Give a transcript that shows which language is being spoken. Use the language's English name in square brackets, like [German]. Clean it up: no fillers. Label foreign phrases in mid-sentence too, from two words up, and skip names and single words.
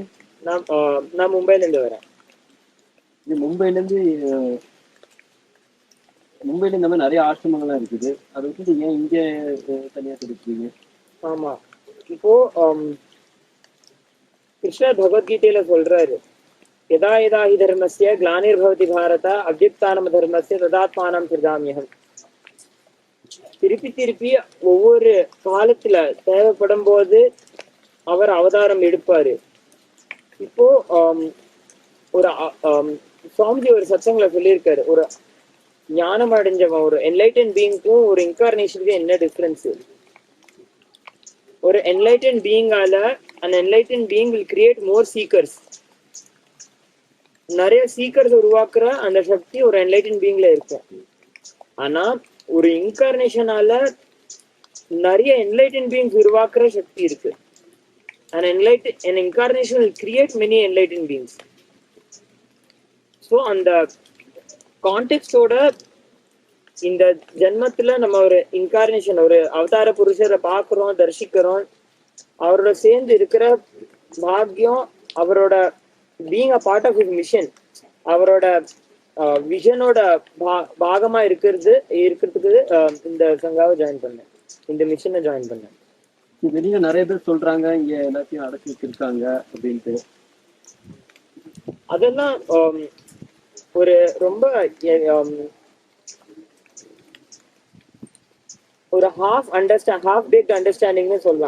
[Tamil] நான் மும்பைல இருந்து வரேன். மும்பைல இந்த மாதிரி நிறைய ஆசிரமங்கள்லாம் இருக்குது. அதை விட்டு ஏன் இங்க தனியா கிடைக்கிறீங்க? ஆமா, இப்போ கிருஷ்ணர் பகவத்கீதையில சொல்றாரு, [Sanskrit] यदा यदा हि धर्मस्य ग्लानिर्भवति भारत अभ्युत्थानं धर्मस्य तदात्मानं सिृजाम्यहम्. [Tamil] திருப்பி திருப்பி ஒவ்வொரு காலத்துல தேவைப்படும் போது அவர் அவதாரம் எடுப்பாரு. இப்போ ஒரு சுவாமிஜி ஒரு சத்சங்கல சொல்லியிருக்காரு, ஒரு ஞானம் அடைஞ்சவன், ஒரு [English] enlightened beingக்கும் [Tamil] ஒரு இன்கார்னேஷனுக்கும் என்ன டிஃபரன்ஸ். [English] ஒரு enlightened beingால அந்த enlightened being will create more seekers. [Tamil] நிறைய சீக்கர்ஸ் உருவாக்குற அந்த சக்தி ஒரு [English] enlightened beingல [Tamil] இருக்கும். ஆனா ஒரு இன்கார்னேஷனால நிறைய [English] enlightened beings [Tamil] உருவாக்குற சக்தி இருக்கு. [English] an incarnation will create many enlightened beings. [Tamil] ஸோ அந்த கான்டெக்டோட இந்த ஜென்மத்துல நம்ம ஒரு இன்கார்னேஷன், ஒரு அவதார புருஷரை பாக்குறோம், தரிசிக்கிறோம். அவரோட சேர்ந்து இருக்கிற பாக்கியம், அவரோட [English] being a part of his mission, [Tamil] அவரோட விஷனோட பாகமா இருக்கிறதுக்கு இந்த சங்காவை ஜாயின் பண்ணேன், இந்த மிஷனை ஜாயின் பண்ணேன். வெளியில நிறைய பேர் சொல்றாங்க இங்க எல்லாத்தையும் அடக்கி வச்சிருக்காங்க அப்படின்ட்டு. அதெல்லாம் ஒரு ரொம்ப ஒரு [English] half baked understandingனு [Tamil] சொல்லலாம்.